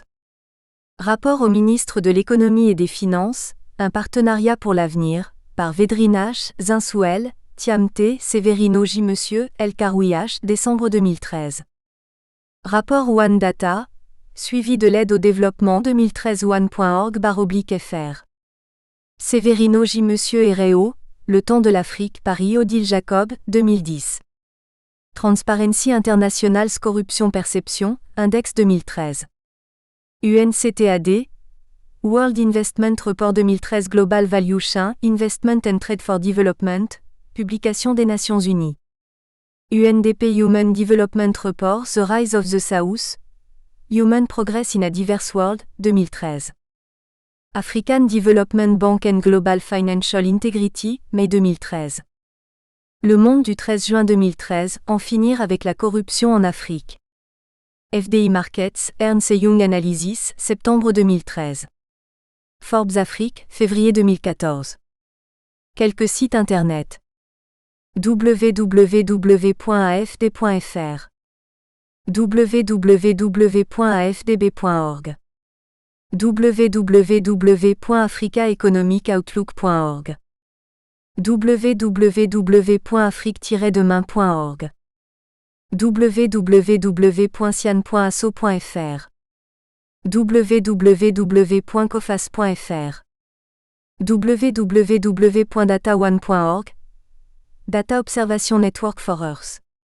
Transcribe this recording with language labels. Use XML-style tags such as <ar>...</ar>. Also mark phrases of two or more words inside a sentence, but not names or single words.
<fr>Rapport au ministre de l'Économie et des Finances, un partenariat pour l'avenir, par Vedrinash, Zinsouel, Thiamté, Severino J. Monsieur, El Karoui H. décembre 2013. Rapport One Data, suivi de l'aide au développement 2013 one.org/fr. Severino J. Monsieur et Réau, Le temps de l'Afrique, Paris Odile Jacob, 2010.</fr> <en>Transparency International Corruption Perception, Index 2013. UNCTAD, World Investment Report 2013 Global Value Chain, Investment and Trade for Development,</en> <fr>publication des Nations Unies.</fr> <en>UNDP Human Development Report The Rise of the South, Human Progress in a Diverse World, 2013. African Development Bank and Global Financial Integrity,</en> <fr>mai 2013. Le Monde du 13 juin 2013, En finir avec la corruption en Afrique.</fr> <en>FDI Markets, Ernst & Young Analysis,</en> <fr>septembre 2013. Forbes Afrique, février 2014. Quelques sites internet. www.afd.fr, www.afdb.org, www.africaeconomicoutlook.org, www.afrique-demain.org, www.cian.asso.fr, www.cofas.fr, www.dataone.org,</fr> <en>Data Observation Network for Earth,</en>